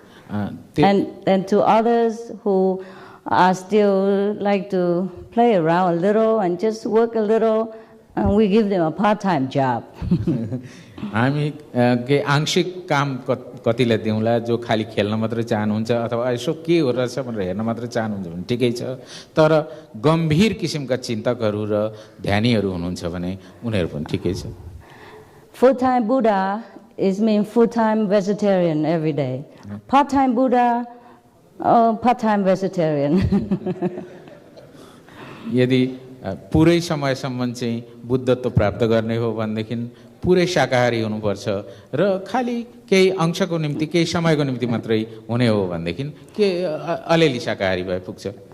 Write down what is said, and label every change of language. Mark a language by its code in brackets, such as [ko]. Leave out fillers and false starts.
[en] And to others who are still like to play around a little and just work a little, and we give them a part-time job. [ne] हामी के आंशिक काम कतिलाई दिउँला, जो खाली खेल्न मात्र चाहनुहुन्छ अथवा यसो के हो रहेछ भनेर हेर्न मात्र चाहनुहुन्छ भने ठिकै छ, तर गम्भीर किसिमका चिन्तकहरू र ध्यानीहरू हुनुहुन्छ भने उनीहरू पनि ठिकै छ। [en] Full-time Buddha is mean full-time vegetarian every day. Part-time Buddha, part-time vegetarian. [ne] यदि पुरै समयसम्म चाहिँ बुद्धत्व प्राप्त गर्ने हो भनेदेखि पुरै शाकाहारी हुनुपर्छ र खाली केही अंशको निम्ति केही समयको निम्ति मात्रै हुने हो भनेदेखि के अलिअलि शाकाहारी भए पुग्छ।